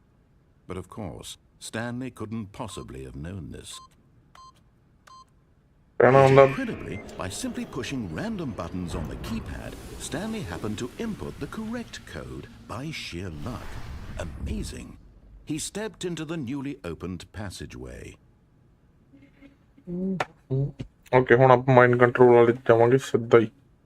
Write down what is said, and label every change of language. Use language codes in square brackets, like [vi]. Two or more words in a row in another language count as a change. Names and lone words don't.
[en] But of course, Stanley couldn't possibly have known this. Incredibly, by simply pushing random buttons on the keypad, Stanley happened to input the correct code by sheer luck. Amazing. He stepped into the newly opened passageway. [pa] ਓਕੇ ਹੁਣ ਆਪਾਂ [en] mind control [pa] ਵਾਲੇ ਜਾਵਾਂਗੇ ਸਿੱਧਾ ਹੀ.